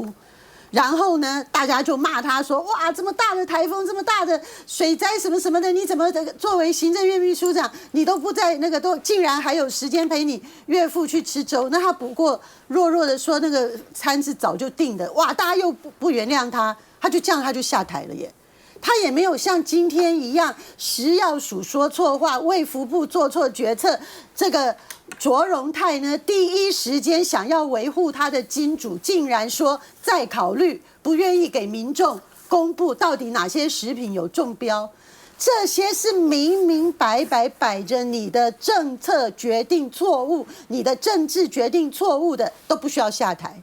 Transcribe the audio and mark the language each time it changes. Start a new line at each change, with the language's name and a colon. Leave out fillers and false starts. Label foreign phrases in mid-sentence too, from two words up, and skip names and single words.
Chinese: 然後呢，大家就罵他說：“哇，這麼大的台風，這麼大的水災什麼什麼的，你怎麼作為行政院秘書長，你都不在那個都竟然還有時間陪你岳父去吃粥？” 那他不過弱弱的說那個餐是早就定的，哇，大家又不原諒他，他就這樣他就下台了耶。他也沒有像今天一樣，食藥署說錯話，衛福部做錯決策，這個卓榮泰呢，第一時間想要維護他的金主，竟然說再考慮，不願意給民眾公布到底哪些食品有中標，這些是明明白白擺着你的政策決定錯誤，你的政治決定錯誤的，都不需要下台。